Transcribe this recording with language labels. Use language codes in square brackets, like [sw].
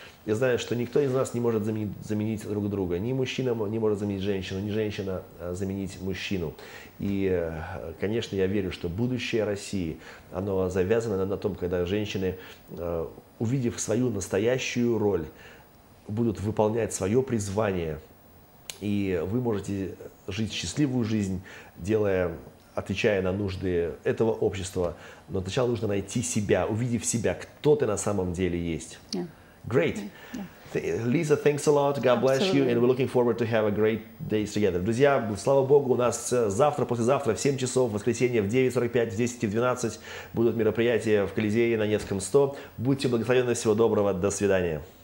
[ru] Я знаю, что никто из нас не может заменить друг друга. Ни мужчина не может заменить женщину, ни женщина заменить мужчину. И, конечно, я верю, что будущее России, оно завязано на том, когда женщины, увидев свою настоящую роль, будут выполнять свое призвание. И вы можете жить счастливую жизнь, отвечая на нужды этого общества. Но сначала нужно найти себя, увидев себя, кто ты на самом деле есть. [en] Yeah. Great. Yeah. Lisa, thanks a lot. God bless you. And we're looking forward to have a great days together. [ru] Друзья, слава Богу, у нас завтра, послезавтра в 7 часов, в воскресенье в 9:45, в 10 и в 12 будут мероприятия в Колизее на Невском 100. Будьте благословенны, всего доброго, до свидания.